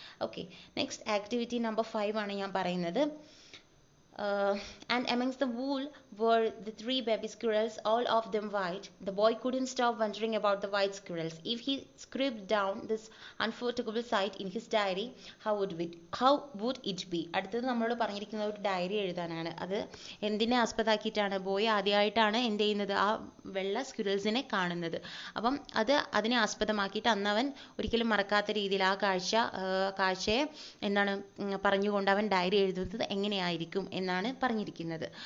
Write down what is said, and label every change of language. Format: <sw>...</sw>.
<ml>Okay, next activity number 5 ആണ് ഞാൻ പറയുന്നത്.</ml> <en>And amongst the wool were the 3 baby squirrels, all of them white. The boy couldn't stop wondering about the white squirrels. If he scribbled down this unforgettable sight in his diary, how would it be?</en> <ml>അടുത്തത് നമ്മളോട് പറഞ്ഞിരിക്കുന്ന ഒരു diary എഴുതാനാണ്. അത് എന്തിനെ ആസ്പദമാക്കിയിട്ടാണ്? Boy ആദ്യമായിട്ടാണ് എന്ത് ചെയ്യുന്നത്, ആ വെള്ള സ്ക്വിറൽസിനെ കാണുന്നത്. അപ്പം അതിനെ ആസ്പദമാക്കിയിട്ട് അന്ന് അവൻ ഒരിക്കലും മറക്കാത്ത രീതിയിൽ ആ കാഴ്ചയെ പറഞ്ഞുകൊണ്ട് അവൻ ഡയറി എഴുതുന്നത് എങ്ങനെയായിരിക്കും എന്നാണ് പറഞ്ഞിരിക്കുന്നത്.</ml>